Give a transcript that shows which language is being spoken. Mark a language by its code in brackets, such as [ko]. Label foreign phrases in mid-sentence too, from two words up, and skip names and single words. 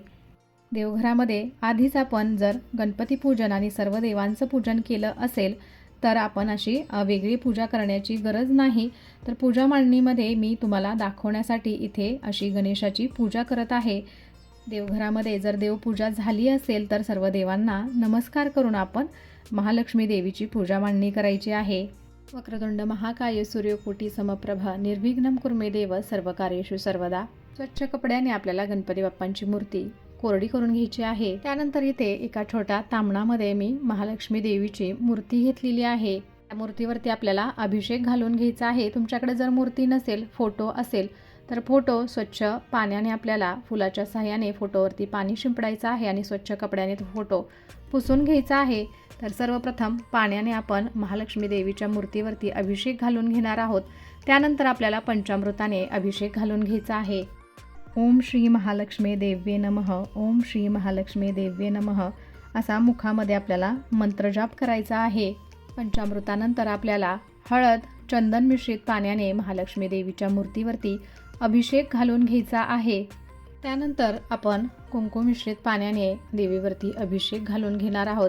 [mr] देवघरामध्ये आधीच आपण जर गणपती पूजन आणि सर्व देवांचं पूजन केलं असेल तर आपण अशी वेगळी पूजा करण्याची गरज नाही. तर पूजा मांडणीमध्ये मी तुम्हाला दाखवण्यासाठी इथे अशी गणेशाची पूजा करत आहे. देवघरामध्ये जर देवपूजा झाली असेल तर सर्व देवांना नमस्कार करून आपण महालक्ष्मी देवीची पूजा मांडणी करायची आहे. [sa] वक्रतुंड महाकाय सूर्यकोटी समप्रभ निर्विघ्नं कुर्मे देव सर्वकार्येषु सर्वदा. [mr] स्वच्छ कपड्याने आपल्याला गणपती बाप्पांची मूर्ती कोरडी करून घ्यायची आहे. त्यानंतर इथे एका छोट्या तांबणामध्ये मी महालक्ष्मी देवीची मूर्ती घेतलेली आहे. त्या मूर्तीवरती आपल्याला अभिषेक घालून घ्यायचा आहे. तुमच्याकडे जर मूर्ती नसेल, फोटो असेल तर फोटो स्वच्छ पाण्याने आपल्याला फुलाच्या सहाय्याने फोटोवरती पाणी शिंपडायचं आहे आणि स्वच्छ कपड्याने तो फोटो पुसून घ्यायचा आहे. तर सर्वप्रथम पाण्याने आपण महालक्ष्मी देवीच्या मूर्तीवरती अभिषेक घालून घेणार आहोत. त्यानंतर आपल्याला पंचामृताने अभिषेक घालून घ्यायचा आहे. [sa] ओम श्री महालक्ष्मी देव्ये नमः, ओम श्री महालक्ष्मी देव्ये नमः [mr] असा मुखामध्ये आपल्याला मंत्रजाप करायचा आहे. पंचामृतानंतर आपल्याला हळद, चंदन मिश्रित पाण्याने महालक्ष्मी देवीच्या मूर्तीवरती अभिषेक घालून घ्यायचा आहे. त्यानंतर आपण कुंकू मिश्रित पाण्याने देवीवरती अभिषेक घालून घेणार आहोत.